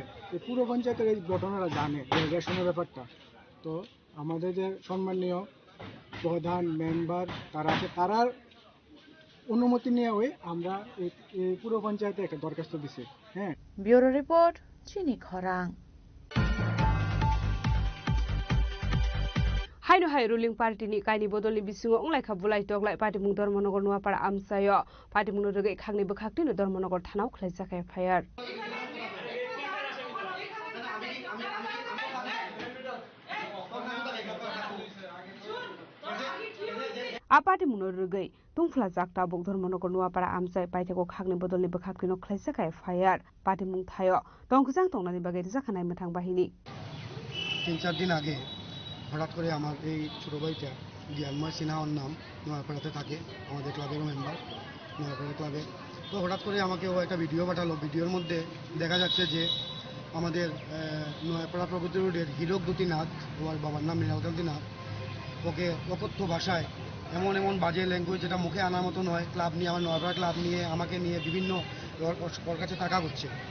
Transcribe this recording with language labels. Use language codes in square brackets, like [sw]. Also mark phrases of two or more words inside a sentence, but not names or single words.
[bn] এই পূর্ব পঞ্চায়েতের এই ঘটনাটা জানে, রেশনের ব্যাপারটা। তো আমাদের যে সম্মানীয় প্রধান মেম্বার তারা আছে, তারার অনুমতি নিয়ে আমরা এই পূর্ব পঞ্চায়েতে একটা দরখাস্ত দিছি। হ্যাঁ, [en] bureau report, [trp] চিনি খরাং। [brx] हायनो हाय रुलिं पार्टीनि कायनि बदलनि बिसिङाव अंलायखा बुलाय टगलाय पार्टीमुं धर्मनगर नुवापाड़ा आमसायो पार्टीमुं रोगै खांनि बोखाख्रिनो धर्मनगर थानाव खलायजाखा एफआइआर आ पार्टीमुं रोगै तुंफ्ला जाक्ता बुक धर्मनगर नुवापाड़ा आमसाय पाइथाखौ खांनि बदलनि बोखाख्रिनो खलायजाखा एफआइआर पार्टीमुं थायो दंखोजां तंनानि बागै जाखानाय मोथां बाहिनी [bn] 3-4 দিন আগে হঠাৎ করে আমার এই ছোটো ভাইটা জ্ঞানময় সিনহার নাম নয়াপাড়াতে থাকে, আমাদের ক্লাবের মেম্বার নয়াপাড়া ক্লাবে। তো হঠাৎ করে আমাকে ও একটা ভিডিও পাঠালো। ভিডিওর মধ্যে দেখা যাচ্ছে যে আমাদের নয়াপাড়া প্রগতি রোডের হীরক দ্যুতিনাথ, ওর বাবার নাম মৃণালকান্তি নাথ, ওকে অকথ্য ভাষায় এমন বাজে ল্যাঙ্গুয়েজ যেটা মুখে আনার মতো নয়, ক্লাব নিয়ে, আমার নয়াপাড়া ক্লাব নিয়ে, আমাকে নিয়ে বিভিন্ন ওর কাছে টাকা করছে।